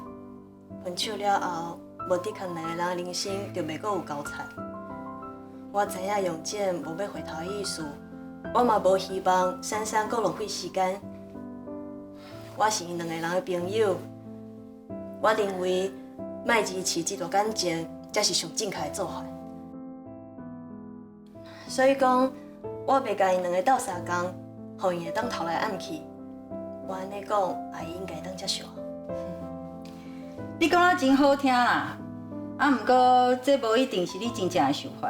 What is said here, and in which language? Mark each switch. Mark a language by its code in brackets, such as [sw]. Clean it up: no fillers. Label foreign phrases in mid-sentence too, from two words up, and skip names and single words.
[nan] 分手了后，无的确两个人的人生就袂阁有交缠。我知影永健无要回头的意思，我嘛无希望珊珊阁浪费时间。我是因两个人的朋友，我认为莫支持这段感情，才是上正确的做法。所以讲，我袂甲因两个斗相共，互因会当偷来暗去。我安尼讲，阿姨应该当接受。你讲啊真好听啦，啊，毋过这无一定是你真正的想法。